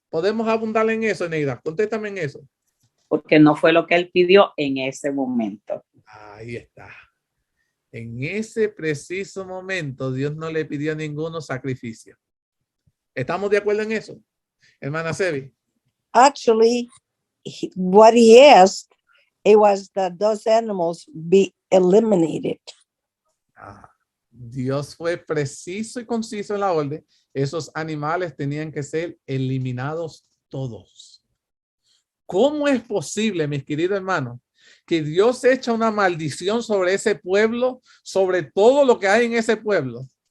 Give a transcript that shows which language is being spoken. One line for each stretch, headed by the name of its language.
Spanish: ¿Podemos abundar en eso, Neida? Contéstame en eso. Porque no fue lo que él pidió en ese momento. Ahí está. En ese preciso momento, Dios no le pidió ninguno sacrificio. ¿Estamos de acuerdo en eso, hermana Sebi?
English: Actually, what he asked, it was that those animals be eliminated.
Spanish: Dios fue preciso y conciso en la orden. Esos animales tenían que ser eliminados todos. ¿Cómo es posible, mis queridos hermanos, que Dios echa una maldición sobre ese pueblo, sobre todo lo que hay en ese pueblo?